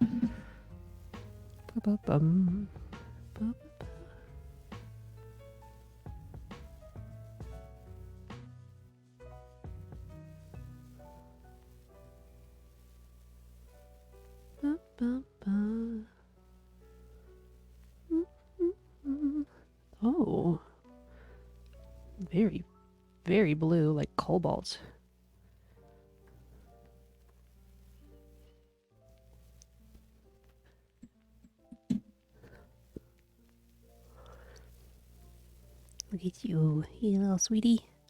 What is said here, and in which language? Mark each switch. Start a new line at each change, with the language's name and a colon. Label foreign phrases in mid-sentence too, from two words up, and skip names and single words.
English: Ba-ba-bum. Ba-ba-ba. Ba-ba-ba. Oh, very, very blue, like cobalt. Look at you, you little sweetie.